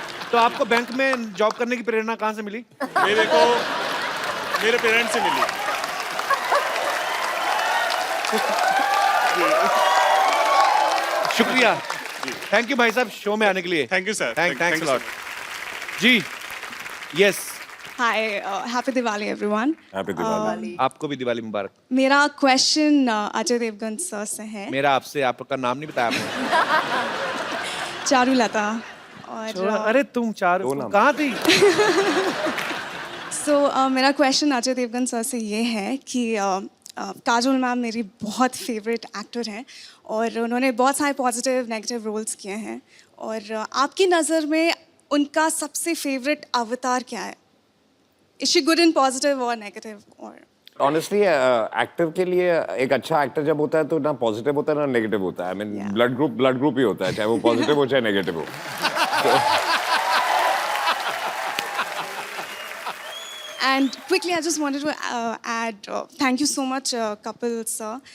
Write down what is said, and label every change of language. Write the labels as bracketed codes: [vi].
[hi] तो आपको बैंक में जॉब करने की प्रेरणा कहाँ से मिली? मेरे को मेरे पेरेंट्स से मिली। शुक्रिया, थैंक यू भाई साहब शो में आने के लिए। [en] Thank you sir. Thanks lot ji. Yes, Hi, happy Diwali everyone. Happy Diwali. [hi] आपको भी दिवाली मुबारक। मेरा क्वेश्चन अजय देवगन सर से है। मेरा आपसे, आपका नाम नहीं बताया आपने। चारुलता। छोड़ा, और अरे तुम चार कहाँ थी? मेरा क्वेश्चन अजय देवगन सर से ये है कि काजोल मैम मेरी बहुत फेवरेट एक्टर हैं और उन्होंने बहुत सारे पॉजिटिव नेगेटिव रोल्स किए हैं, और आपकी नज़र में उनका सबसे फेवरेट अवतार क्या है? [en] Is she good in positive और negative? [hi] और ऑनेस्टली एक्टर के लिए एक अच्छा एक्टर जब होता है तो ना पॉजिटिव होता है ना नेगेटिव होता है। [en] I mean [hi] ब्लड ग्रुप ही होता है, चाहे वो पॉजिटिव हो चाहे नेगेटिव हो। [en] And quickly, I just wanted to add, thank you so much, Kapil sir.